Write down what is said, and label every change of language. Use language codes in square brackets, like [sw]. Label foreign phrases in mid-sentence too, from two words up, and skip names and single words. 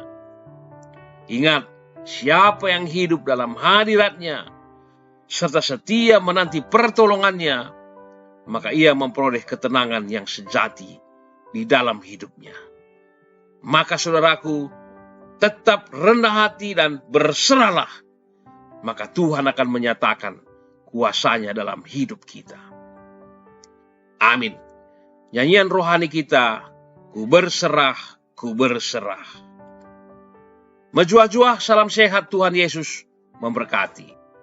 [id] Ingat, siapa yang hidup dalam hadiratnya serta setia menanti pertolongannya, maka ia memperoleh ketenangan yang sejati di dalam hidupnya. Maka saudaraku, tetap rendah hati dan berserahlah. Maka Tuhan akan menyatakan kuasanya dalam hidup kita. Amin. Nyanyian rohani kita, ku berserah, ku berserah. Menjuah-juah, salam sehat, Tuhan Yesus memberkati.